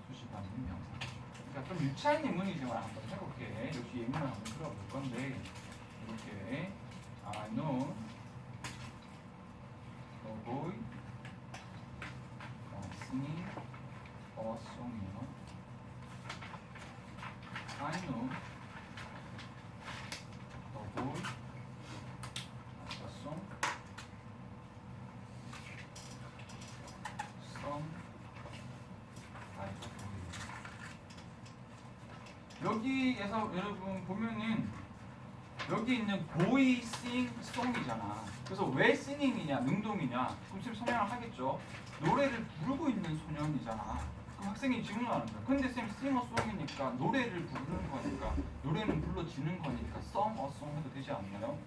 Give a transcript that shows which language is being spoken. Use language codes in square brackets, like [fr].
[ko] 수식받는 명사 기준. 그러니까 좀 유치한 예문이지만 한번 해볼게. 역시 예문을 한번 들어볼 건데 이렇게 [en] I know a boy singing a song [ko] 이요. [en] I know a boy a song sung by a boy. [ko] 여기에서 여러분 보면은 여기 있는 boy sing song이잖아. 그래서 왜 singing이냐, 능동이냐? 그럼 지금 설명을 하겠죠. 노래를 부르고 있는 소년이잖아. 그럼 학생이 질문하는 거야. 근데 쌤 [en] sing a song [ko] 이니까 노래를 부르는 거니까 노래는 불러지는 거니까 [en] sung a song [ko] 해도 되지 않나요?